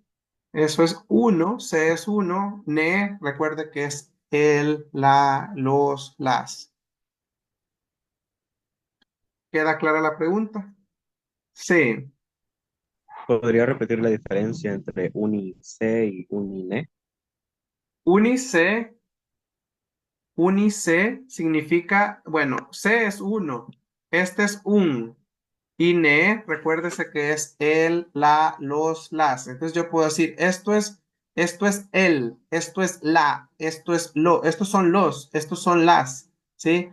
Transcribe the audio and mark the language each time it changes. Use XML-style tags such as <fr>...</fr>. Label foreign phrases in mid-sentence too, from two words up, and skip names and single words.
<es>Eso es uno, se es uno, ne, recuerde que es el, la, los, las. ¿Queda clara la pregunta? Sí. ¿Podría repetir la diferencia entre unice y unine? Unice, unice significa, bueno, se es uno, este es un, y ne, recuérdese que es el, la, los, las. Entonces yo puedo decir, esto es el, esto es la, esto es lo, estos son los, estos son las, ¿sí?</es>